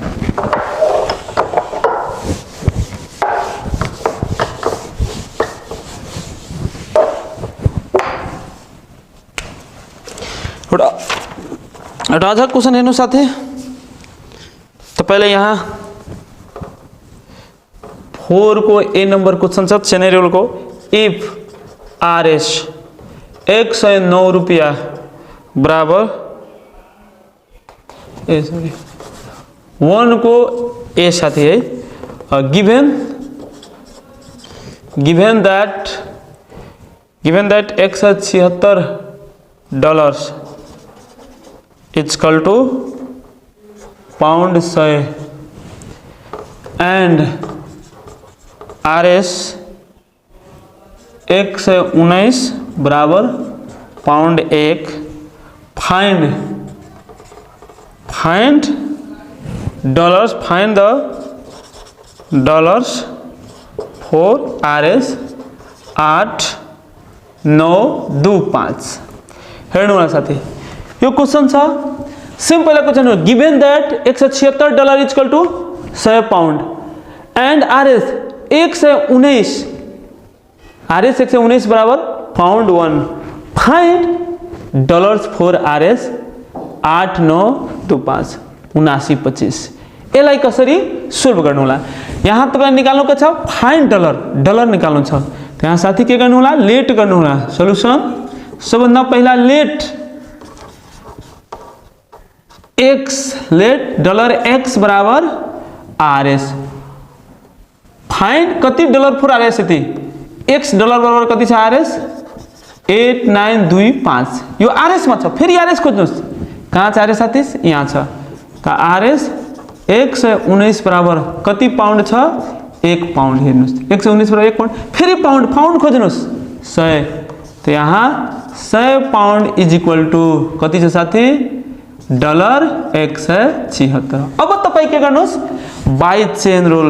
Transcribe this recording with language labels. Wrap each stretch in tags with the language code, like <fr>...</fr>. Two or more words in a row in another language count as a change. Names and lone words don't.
<ne>एउटा अझ क्वेशन हेर्नु साथी तपाईले यहाँ 4 को ए नंबर क्वेश्चन छ</ne> <en>chain rule</en> <ne>को इफ RS 109 रुपया बराबर 1 को ए साथी है</ne> <en>given that $176 is equal to pound 100 and RS 119 बराबर पाउंड 1 find the dollars for RS 8 9 2 5</en> <ne>हेर्नु होला साथी यो क्वेशन छ</ne> <en>simple question</en> <ne>हो</ne> <en>given that $176 is equal to 100 pound and RS</en> <ne>119 बराबर पाउंड 1</ne> <en>find dollars for RS</en> <ne>8 9 2 5 79 25 यसलाई कसरी सोल्भ गर्नु होला यहाँ तपाईले निकाल्नु के छ</ne> <en>find dollar</en> <ne>निकाल्नु छ त्यहाँ साथी के गर्नु होला लेट गर्नु होला सोलुसन सबभन्दा पहिला लेट $x बराबर RS फाइंड कति</ne> <en>dollar for RS</en> <ne>यति x डलर बराबर कति छ RS 8925 यो RS मा छ फेरि RS खोज्नुस् कहाँ छ RS साथी यहाँ छ त RS 119 बराबर कति पाउन्ड छ 1 पाउन्ड हेर्नुस् 119 बराबर 1 पाउन्ड फेरि पाउन्ड खोज्नुस् 100 त यहाँ 100 पाउन्ड</ne> <en>is equal to</en> <ne>कति छ साथी डलर 176 अब तपाई के गर्नुस्</ne> <en>by chain</en>